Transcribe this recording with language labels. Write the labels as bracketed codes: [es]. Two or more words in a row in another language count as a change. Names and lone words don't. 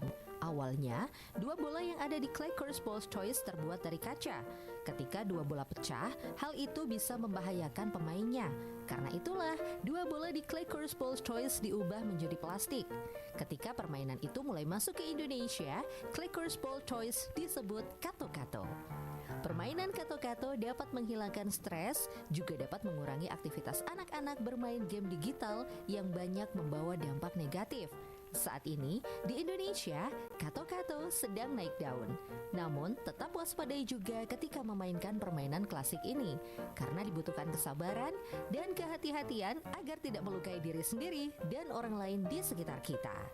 [id] Awalnya, 2 bola yang ada di Clackers Sports Toys terbuat dari kaca. Ketika 2 bola pecah, hal itu bisa membahayakan pemainnya. Karena itulah, 2 bola di Clackers Sports Toys diubah menjadi plastik. Ketika permainan itu mulai masuk ke Indonesia, Clackers Sports Toys disebut kato-kato. Permainan kato-kato dapat menghilangkan stres, juga dapat mengurangi aktivitas anak-anak bermain game digital yang banyak membawa dampak negatif. Saat ini, di Indonesia, kato-kato sedang naik daun. Namun, tetap waspadai juga ketika memainkan permainan klasik ini, karena dibutuhkan kesabaran dan kehati-hatian agar tidak melukai diri sendiri dan orang lain di sekitar kita.